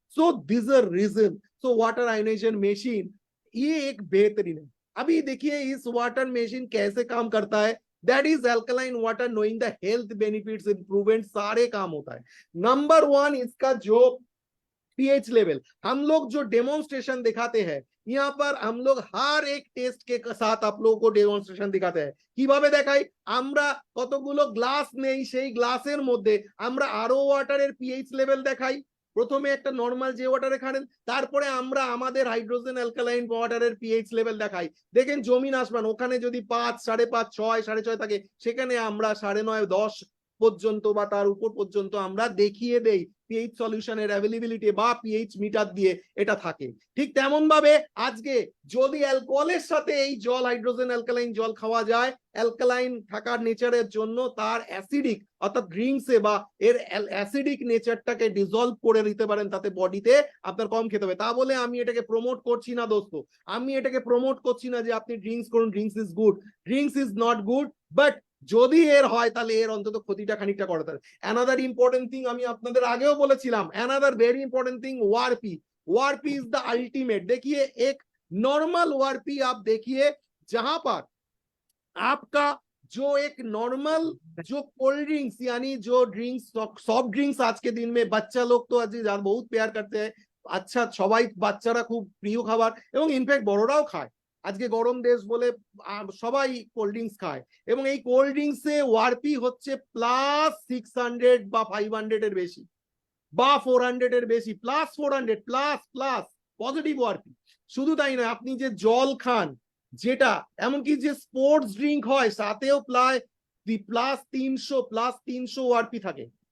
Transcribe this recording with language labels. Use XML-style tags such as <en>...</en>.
<en>So this a reason.</en> <hi>So water ionisation machine ये एक बेहतरीन है। अभी देखिए इस वाटर मशीन कैसे काम करता है, that is alkaline water knowing the health benefits improvement सारे काम होता है। नंबर 1 इसका जो पीएच लेवल, हम लोग जो डेमोन्स्ट्रेशन दिखाते हैं यहाँ पर हम लोग हर एक टेस्ट के साथ आप लोगों को डेमोन्स्ट्रेशन दिखाते हैं।</hi> <bn>কিভাবে দেখাই, আমরা কতগুলো গ্লাস নেই, সেই গ্লাসের মধ্যে আমরা আরও ওয়াটারের পিএইচ লেভেল দেখাই। প্রথমে একটা নরমাল যে ওয়াটারে খান, তারপরে আমরা আমাদের হাইড্রোজেন অ্যালকালাইন ওয়াটারের পিএইচ লেভেল দেখাই। দেখেন জমিন আসমান, ওখানে যদি 5, 5.5, 6, 6.5 থাকে, সেখানে আমরা 9.5, 10 পর্যন্ত বা তার উপর পর্যন্ত আমরা দেখিয়ে দেই পিএইচ সলিউশনের অ্যাভেলেবিলিটি বা পিএইচ মিটার দিয়ে এটা থাকে। ঠিক তেমন ভাবে আজকে যদি অ্যালকোহলের সাথে এই জল হাইড্রোজেন অ্যালকালাইন জল খাওয়া যায়, অ্যালকালাইন থাকার নেচারের জন্য তার অ্যাসিডিক অর্থাৎ ড্রিঙ্কসে বা এর অ্যাসিডিক নেচারটাকে ডিসলভ করে দিতে পারেন, তাতে বডিতে আপনার কম খেতে হবে। তা বলে আমি এটাকে প্রমোট করছি না দোস্ত, আমি এটাকে প্রমোট করছি না যে আপনি ড্রিঙ্কস করুন,</bn> <en>drinks is good, drinks is not good,</en> <bn>but যদি এর হয় তাহলে এর অন্তত ক্ষতিটা খানিকটা করতে হবে। অ্যানাদার ইম্পর্টেন্ট থিং আমি আপনাদের আগেও বলেছিলাম, another very ইম্পর্টেंट thing ওআরপি।</bn> <hi>ওআরপি is the ultimate. देखिए एक नॉर्मल ओआरपी आप देखिए जहां पर आपका जो एक नॉर्मल जो कोल्ड ड्रिंक्स यानी जो ड्रिंक्स सॉफ्ट ड्रिंक्स आज के दिन में बच्चा लोग तो आज बहुत प्यार करते हैं, अच्छा</hi> <bn>সবাই বাচ্চারা খুব প্রিয় খাবার এবং ইনফ্যাক্ট বড়রাও খায়। আজকে গরম দেশ বলে সবাই কোল্ড ড্রিঙ্কস খায় এবং এই কোল্ড ড্রিঙ্কসে ওআরপি হচ্ছে প্লাস 600 বা 500 এর বেশি বা 400 এর বেশি, প্লাস 400 প্লাস প্লাস পজিটিভ ওআরপি। শুধু তাই নয়, আপনি যে জল খান, যেটা এমনকি যে স্পোর্টস ড্রিঙ্ক হয় তাতেও প্রায় প্লাস 300 ওআরপি থাকে।</bn>